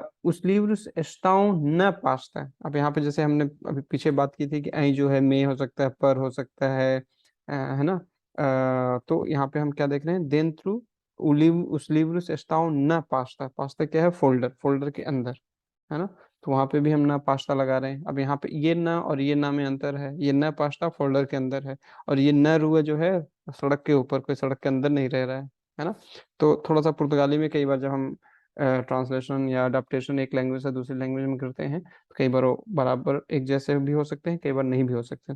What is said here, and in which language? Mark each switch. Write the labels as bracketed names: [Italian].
[Portuguese] उस livros estão na pasta। [Hindi] अब यहाँ पे जैसे हमने अभी पीछे बात की थी कि ऐ जो है में हो सकता है, पर हो सकता है ना। तो यहाँ पे हम क्या देख रहे हैं? [Portuguese] dentro उस livros estão na pasta। [Hindi] Pasta क्या है? फोल्डर, फोल्डर के अंदर, है ना। तो वहां पे भी हम ना पास्ता लगा रहे हैं। अब यहाँ पे ये ना और ये ना में अंतर है, ये ना पास्ता फोल्डर के अंदर है, और ये न रुआ जो है सड़क के ऊपर, कोई सड़क के अंदर नहीं रह रहा है ना। तो थोड़ा सा पुर्तगाली में कई बार जब हम ट्रांसलेशन या अडेप्टेशन एक लैंग्वेज से दूसरी लैंग्वेज में करते हैं, तो कई बार वो बराबर एक जैसे भी हो सकते हैं, कई बार नहीं भी हो सकते हैं।